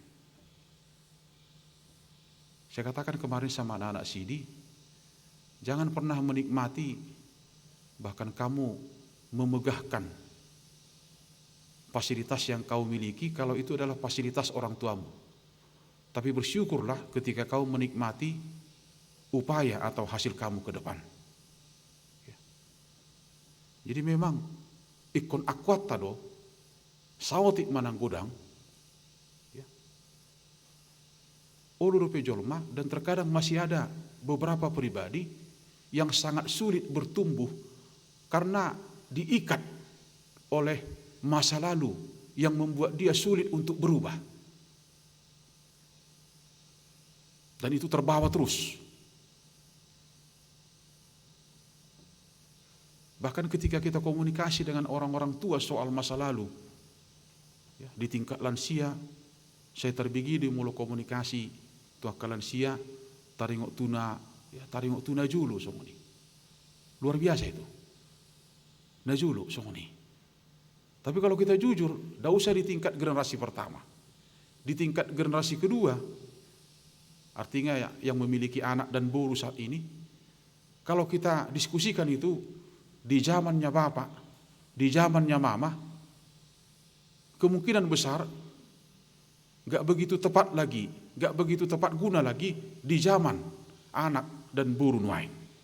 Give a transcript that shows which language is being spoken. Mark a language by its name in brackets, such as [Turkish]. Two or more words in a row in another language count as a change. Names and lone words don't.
[Indonesian] Saya katakan kemarin sama anak-anak Sidi, jangan pernah menikmati, bahkan kamu memegahkan fasilitas yang kau miliki kalau itu adalah fasilitas orang tuamu. Tapi bersyukurlah ketika kau menikmati upaya atau hasil kamu ke depan. [Batak Toba] Jadi memang ikon akwat tado sawotik manang godang ya. Ulurupe jolma, [Indonesian] dan terkadang masih ada beberapa pribadi yang sangat sulit bertumbuh karena diikat oleh masa lalu yang membuat dia sulit untuk berubah. Dan itu terbawa terus. Bahkan ketika kita komunikasi dengan orang-orang tua soal masa lalu, ya, di tingkat lansia, saya terbigi di mulu komunikasi tua ke lansia, [Batak Toba] taringok tuna julu songoni. [Indonesian] Luar biasa itu. [Batak Toba] Najulu songoni. [Indonesian] Tapi kalau kita jujur, tidak usah di tingkat generasi pertama. Di tingkat generasi kedua, artinya yang memiliki anak dan boru saat ini, kalau kita diskusikan itu di zamannya bapak, di zamannya mama, kemungkinan besar gak begitu tepat lagi, gak begitu tepat guna lagi di zaman anak dan burun lain.